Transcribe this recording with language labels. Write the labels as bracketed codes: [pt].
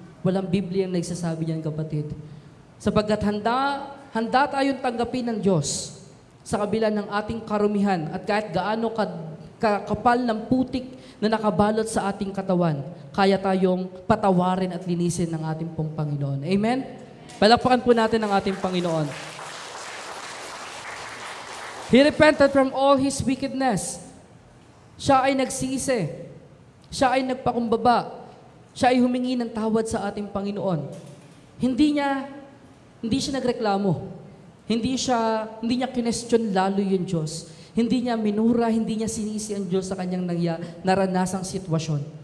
[tl] Walang Biblia ang nagsasabi niyan, kapatid. Sapagkat handa tayong tanggapin ng Diyos sa kabila ng ating karumihan at kahit gaano kakapal ng putik na nakabalot sa ating katawan, kaya tayong patawarin at linisin ng ating pong Panginoon. Amen? Palakpakan po natin ang ating Panginoon. [en] He repented from all his wickedness. [tl] Siya ay nagsisi. Siya ay nagpakumbaba. Siya ay humingi ng tawad sa ating Panginoon. Hindi siya nagreklamo. Hindi niya kinestyon lalo yung Diyos. Hindi niya minura, hindi niya sinisi ang Diyos sa kanyang naranasang sitwasyon.